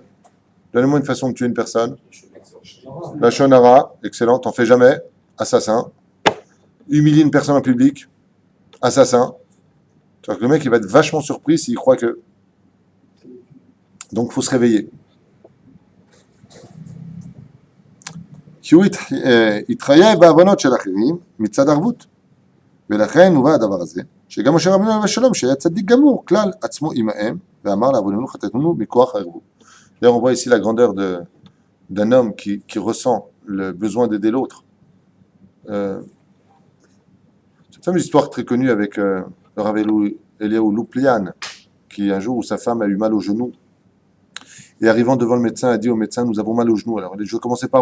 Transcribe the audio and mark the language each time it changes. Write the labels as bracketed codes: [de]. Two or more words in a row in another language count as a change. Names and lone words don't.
[fr] Donnez-moi une façon de tuer une personne. La shonara, excellent, t'en fais jamais. Assassin. Humilier une personne en public. Assassin. Tu vois que le mec, il va être vachement surpris s'il croit que... Donc, il faut se réveiller. [he] כי הוא התחייב בעוונות של אחרים מצד ערבות. ולכן הובא הדבר הזה, שגם משה רבנו עליו השלום, שהיה צדיק גמור, כלל עצמו עמהם, ואמר לעווננו חטאתנו מכוח הערבות. [fr] D'ailleurs, on voit ici la grandeur d'un homme qui ressent le besoin d'aider l'autre. Cette fameuse histoire très connue avec le Rav Eliaou Louplian, qui un jour où sa femme a eu mal au genou, et arrivant devant le médecin, a dit au médecin, nous avons mal au genou. Alors il dit, je vais commencer par vous.